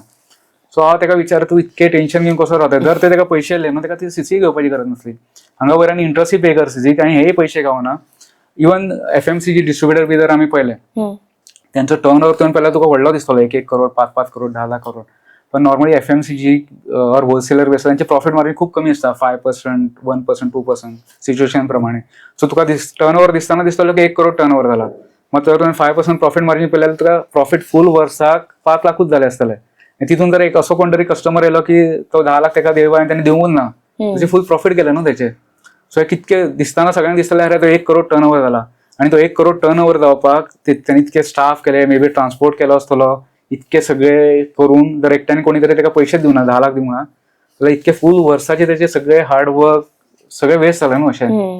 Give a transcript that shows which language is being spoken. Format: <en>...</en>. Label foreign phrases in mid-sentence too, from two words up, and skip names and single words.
<kok>सो हांव ताका विचारता तूं इतके टेन्शन घेवन कसो रावता. जर ते ताका पैसे येयले न्हू ताका ती CC घेवपाची गरज नासली. हांगा वयर इंटरेस्टूय पे कर CC आनी हेय पैसे गावना. इवन</kok> <en>FMCG distributor</en> <kok>बी जर आमी पळयले त्यांचो</kok> <en>turnover</en> <kok>तुवें पळयल्यार तुका व्हडलो दिसतलो 1-1 करोड 5-5 करोड 10 लाख करोड.</kok> <mr>पण नॉर्मली FMCG और होलसेलर बेस त्यांचे</mr> <en>profit margin</en> <mr>खूप कमी असता 5%, 1%, 2% सिच्युएशन प्रमाणे.</mr> <kok>सो तुका</kok> <en>turnover</en> <kok>दिसताना दिसतलो की 1 करोड</kok> <en>turnover</en> <kok>जाला. मग जर तुवें 5%</kok> <en>profit margin</en> <kok>पळयल्यार तुका प्रॉफिट फूल वर्साक 5 लाखूच जाले आसतले. तितून जर एक असो कोण तरी कस्टमर येयलो की तो 10 लाख ताका देवा आनी ताणें दिवूंच ना, तुजे फूल प्रॉफिट गेले न्हू तेचे. सो कितके दिसताना सगळ्यांक दिसतले अरे तो 1 करोड</kok> <en>turnover</en> <kok>जाला आणि तो 1 करोड</kok> <en>turnover</en> <kok>जावपाक त्यांनी इतके स्टाफ केले, मे बी ट्रान्सपोर्ट केलो आसतलो, इतके सगळे करून जर एकट्याने कोणी तरी ताका पैसे दिवना 10 लाख दिवना तुला इतके फुल वर्साचे त्याचे सगळे हार्डवर्क सगळे वेस्ट झाले न्हू अशें.</kok>